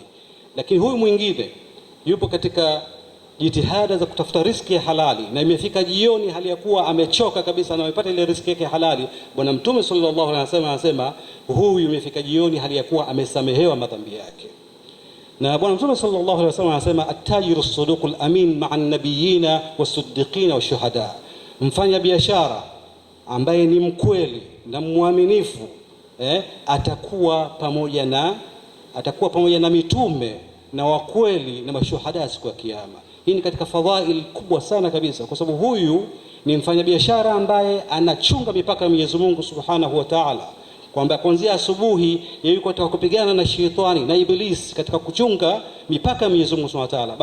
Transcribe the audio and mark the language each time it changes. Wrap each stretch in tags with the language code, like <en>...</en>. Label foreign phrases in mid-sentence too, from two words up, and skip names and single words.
<sw>Lakini huyu mwingine yupo katika jitihada za kutafuta riziki ya halali na imefika jioni hali ya kuwa amechoka kabisa na amepata ile riziki yake halali. Bwana Mtume</sw> <ar>صلى الله عليه وسلم</ar> <sw>anasema huyu imefika jioni hali ya kuwa amesamehewa madhambi yake. Na Bwana Mtume</sw> <ar>صلى الله عليه وسلم</ar> <sw>anasema,</sw> <ar>التاجر الصدوق الأمين مع النبيين والصديقين والشهداء,</ar> <sw>mfanya biashara ambaye ni mkweli na mwaminifu atakuwa pamoja na mitume na wakweli na mashuhada siku ya Kiyama. Hii ni katika fadhail kubwa sana kabisa, kwa sababu huyu ni mfanyabiashara ambaye anachunga mipaka ya Mwenyezi Mungu</sw> <ar>سبحانه وتعالى,</ar> <sw>kwamba kuanzia asubuhi yeye yuko katika kupigana na shetani na Iblis katika kuchunga mipaka ya Mwenyezi Mungu</sw> <ar>سبحانه وتعالى.</ar>